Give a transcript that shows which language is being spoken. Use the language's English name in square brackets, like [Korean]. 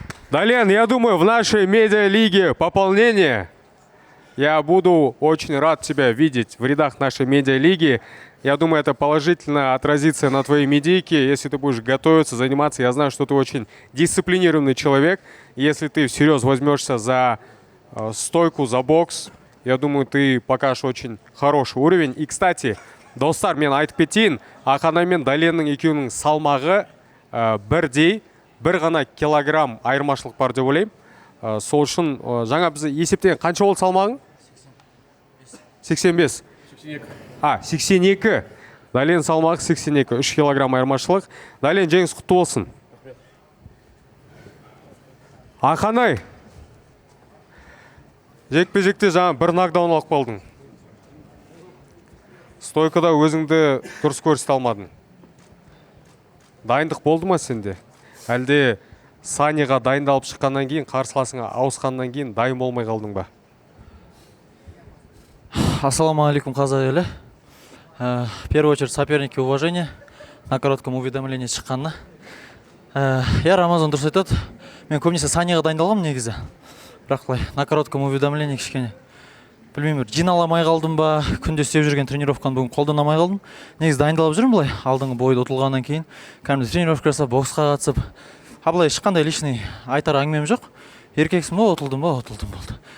[Russian] Дален, я думаю, в нашей медиалиге пополнение. Я буду очень рад тебя видеть в рядах нашей медиалиги. Я думаю, это положительно отразится на твоей медийке, если ты будешь готовиться, заниматься. Я знаю, что ты очень дисциплинированный человек. Если ты всерьез возьмешься за стойку, за бокс, я думаю, ты покажешь очень хороший уровень. [Kazakh] И, кстати, достар, мен айтып кетейін, Ақанай мен Дәленнің екеуінің салмағы бірдей, бір ғана килограмм айырмашылық бар деп ойлаймын. Сол үшін жаңа біз есептеген қанша болды салмағың? 85. 82. Дәлен салмағы 82, 3 килограмм айырмашылық. Дәлен, жеңіс құтты болсын. Ақанай, жекпе-жекте жаңа бір нокдаун алып қалдың. Стойкада өзіңді дұрыс көрсете алмадың. Дайындық болды ма сенде? Әлде Саниға дайындалып шыққаннан кейін, қарсыласыңа ауысқаннан кейін дайын болмай қалдың ба? Ассаламу-алейкум, қазақ елі. [Russian] В первую очередь, соперники уважения на коротком уведомлении шыққанына. [Kazakh] Я Рамазан дұрыс айтады. Мен көбінесе Саниға дайындалғам негізі. Бірақ [Russian] на коротком уведомлении [Kazakh] кішкене. Білмеймін, жиналамай қалдым ба, күнде істеп жүрген тренировканы бүгін қолданамай қалдым. Негізі дайындалып жүрмін былай, алдыңғы бойды ұтылғаннан кейін. Кәдімгі тренировка жасап, боксқа қатысып. Былай ешқандай лишний айтар әңгімем жоқ. Еркексің ба, ұтылдым болды.